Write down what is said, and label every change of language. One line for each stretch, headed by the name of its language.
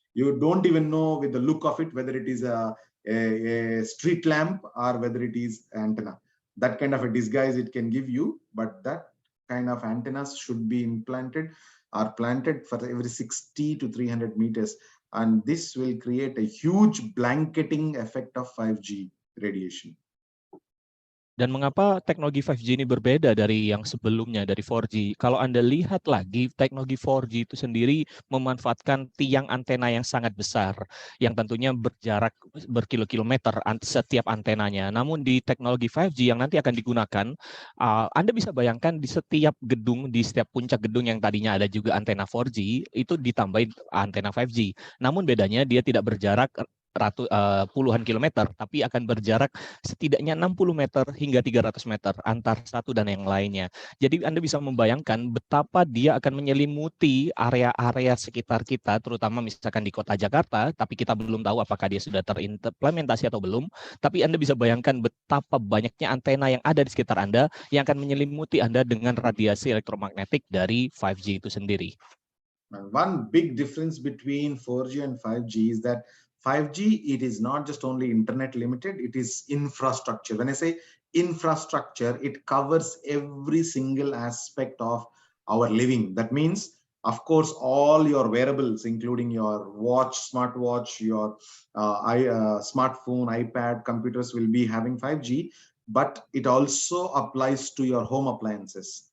English: You don't even know with the look of it whether it is a street lamp or whether it is antenna. That kind of a disguise it can give you, but that kind of antennas should be implanted are planted for every 60 to 300 meters, and this will create a huge blanketing effect of 5G radiation.
Indonesian: Dan mengapa teknologi 5G ini berbeda dari yang sebelumnya, dari 4G? Kalau Anda lihat lagi, teknologi 4G itu sendiri memanfaatkan tiang antena yang sangat besar, yang tentunya berjarak berkilo-kilometer setiap antenanya. Namun di teknologi 5G yang nanti akan digunakan, Anda bisa bayangkan di setiap gedung, di setiap puncak gedung yang tadinya ada juga antena 4G, itu ditambahin antena 5G. Namun bedanya dia tidak berjarak puluhan kilometer, tapi akan berjarak setidaknya 60 meter hingga 300 meter antar satu dan yang lainnya. Jadi Anda bisa membayangkan betapa dia akan menyelimuti area-area sekitar kita, terutama misalkan di kota Jakarta, tapi kita belum tahu apakah dia sudah terimplementasi atau belum. Tapi Anda bisa bayangkan betapa banyaknya antena yang ada di sekitar Anda yang akan menyelimuti Anda dengan radiasi elektromagnetik dari 5G itu sendiri.
English: One big difference between 4G and 5G is that 5G, it is not just only internet limited, it is infrastructure. When I say infrastructure, it covers every single aspect of our living. That means, of course, all your wearables, including your watch, smartwatch, your smartphone, iPad, computers will be having 5G, but it also applies to your home appliances.